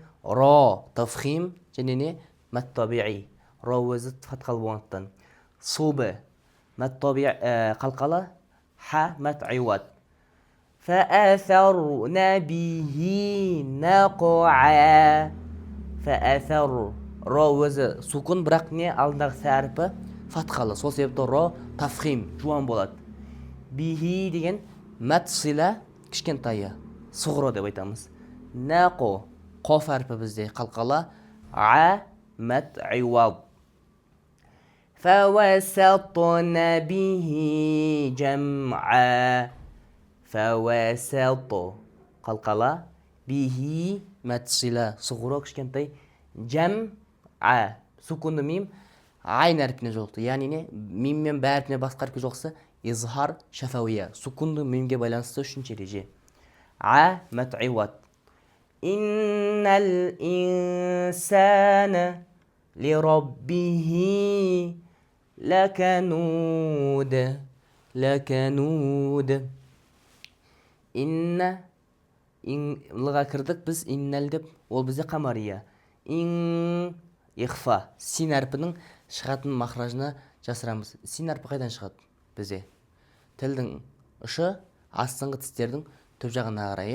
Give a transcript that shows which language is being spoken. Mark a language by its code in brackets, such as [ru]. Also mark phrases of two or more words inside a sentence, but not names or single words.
[ar] را تفخيم جنيني مد طبيعي. را وزت فتح الوانتن. صبح مد طبيعي قلقلة. ح مد عوض. فأثرن به نقعا. [kk] فأثر را өзі сукун, бірақ не алдындағы сәріпі фатхалы. Сол себепті [ar] را تفخيم, [kk] жуан болады. Бихи деген [ar] مد صلة [kk] кішкентайы, сұғыры деп айтамыз. Нақо қоф әрпі бізде қалқала. [ar] А مد عوض. فوسطن به جمعا. فوسط قلقلة. به متصلة صغرى кішкентай. جمع سكون ميم عين [kk] әрпіне жоқты. Яғни не? Миммен бә әрпіне басқа әрпі жоқса [ar] إظهار شفوي. [kk] Сукунды мимге байланысты үшінші ереже. [ar] А مد عوض. إن الإنسان لربه لكنود. لكنود. [kk] إن лыға кірдік біз иннәл деп, ол бізде қамария. [ar] إن إخفاء. [kk] Син әрпінің шығатын махражына жасырамыз. Син әрпі қайдан шығады бізде? Тілдің ұшы астыңғы тістердің төп жағына қарай.